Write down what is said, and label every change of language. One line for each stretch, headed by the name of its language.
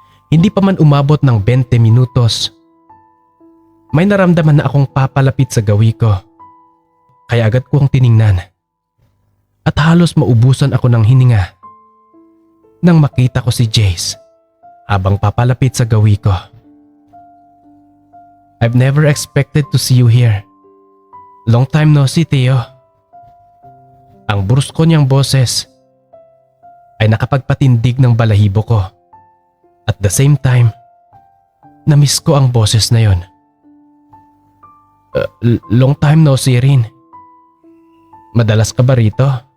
Filipino: Hindi pa man umabot ng 20 minutos. May naramdaman na akong papalapit sa gawi ko. Kaya agad ko ang tiningnan. At halos maubusan ako ng hininga nang makita ko si Jace habang papalapit sa gawi ko.
English: I've never expected to see you here. Long time no see, Theo.
Filipino: Ang brusko niyang boses ay nakapagpatindig ng balahibo ko.
English: At the same time,
Filipino: na-miss ko ang boses na yon.
English: Long time no see
Filipino: rin. Madalas ka ba rito?